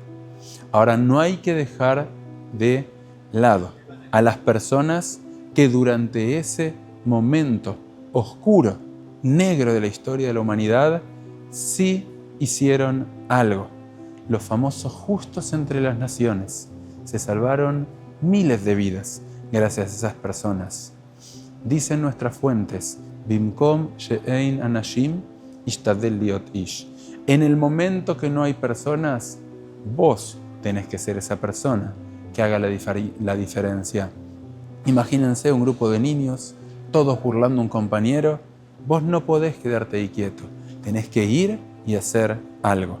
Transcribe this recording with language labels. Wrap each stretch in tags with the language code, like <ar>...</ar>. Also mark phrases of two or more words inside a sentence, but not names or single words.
<es>Ahora, no hay que dejar de lado a las personas que durante ese momento oscuro, negro de la historia de la humanidad, sí hicieron algo. Los famosos justos entre las naciones. Se salvaron miles de vidas gracias a esas personas. Dicen nuestras fuentes,</es> <he>במקום שאין אנשים, השתדל להיות איש.</he> <es>En el momento que no hay personas, vos tenés que ser esa persona que haga la diferencia. Imagínense un grupo de niños, todos burlando a un compañero. Vos no podés quedarte ahí quieto. Tenés que ir y hacer algo.</es>